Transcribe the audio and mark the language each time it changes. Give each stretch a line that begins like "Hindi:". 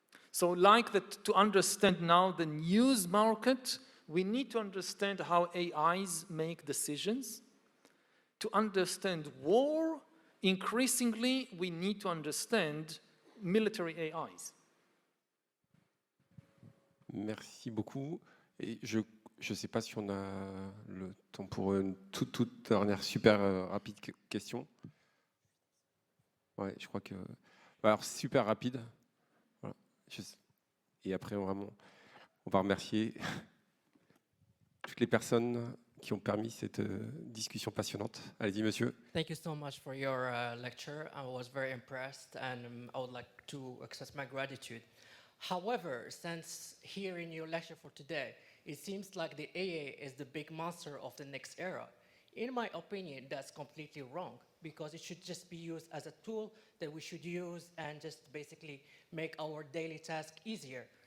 English: So like that, to understand now the news market, we need to understand how AIs make decisions. To understand war, increasingly, we need to understand military AIs.
French: Merci beaucoup. Et je ne sais pas si on a le temps pour une toute dernière super rapide question. Ouais, je crois que... Alors, super rapide. Voilà. Et après, on va remercier toutes les personnes qui ont permis cette discussion passionnante. Allez-y, monsieur.
English: Thank you so much for your lecture. I was very impressed, and I would like to express my gratitude. However, since hearing your lecture for today, it seems like the AA is the big monster of the next era. In my opinion, that's completely wrong, because it should just be used as a tool that we should use and just basically make our daily task easier.